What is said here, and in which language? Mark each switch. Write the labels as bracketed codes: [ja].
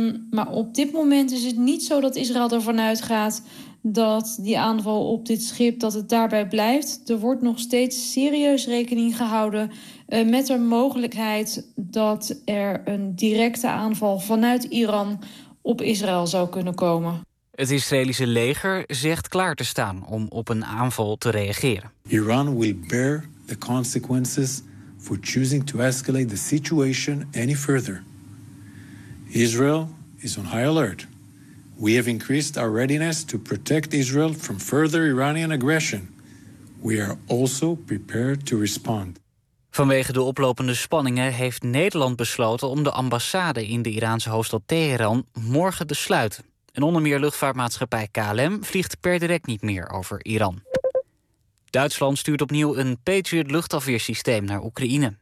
[nl] Maar op dit moment is het niet zo dat Israël ervan uitgaat dat die aanval op dit schip, dat het daarbij blijft. Er wordt nog steeds serieus rekening gehouden met de mogelijkheid dat er een directe aanval vanuit Iran op Israël zou kunnen komen. Het Israëlische leger zegt klaar te staan om op een aanval te reageren. [en] Iran will bear the consequences for choosing to escalate the situation any further. Israel is on high alert. We have increased our readiness to protect Israel from further Iranian aggression. We are also prepared to respond. [nl] Vanwege de oplopende spanningen heeft Nederland besloten om de ambassade in de Iraanse hoofdstad Teheran morgen te sluiten. En onder meer luchtvaartmaatschappij KLM vliegt per direct niet meer over Iran. Duitsland stuurt opnieuw een Patriot luchtafweersysteem naar Oekraïne.